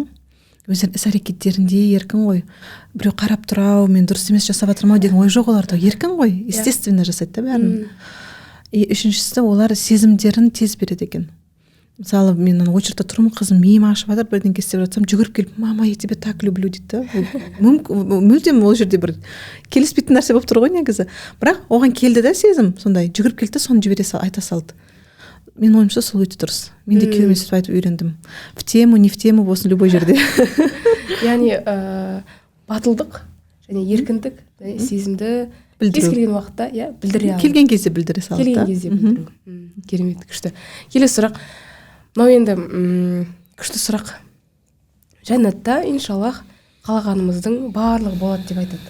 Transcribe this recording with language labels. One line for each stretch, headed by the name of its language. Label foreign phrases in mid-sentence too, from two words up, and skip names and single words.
Kazakh: Өздерінің іс әрекеттерінде еркін ғой. Біреу қарап тұрау, мен дұрыс емес жасап жатырмау деген ой жоқ оларда. Еркін ғой, естественно жасайды да бәрін. И үшіншісі, олар сезімдерін тез береді екен. Мысалы, мен очередьте тұрмын, қызым миым ашып жатыр, бірдеңе істеп жатсам, жүгіріп келіп,
Russian: мама, я тебя так люблю дейді.
Kazakh: Мүлдем ол жерде бір келіспейтін нәрсе болып тұр ғой негізі. Бірақ оған келді да сезім, сондай жүгіріп келді, соны жібере айта салды. Мен ойымша сол өте дұрыс. Мен де күйеуіме сөйтіп айтып үйрендім.
Russian: В тему, не в тему болсын любой жерде.
Kazakh: Яғни батылдық және еркіндік сезімді кез келген уақытта білдіре алады. Келген кезде білдіре салды. Келген кезде білдіру. Керемет, күшті. Келесі сұрақ. Мынау енді күшті сұрақ. Жәннатта иншаллах қалағанымыздың барлығы болады деп айтады.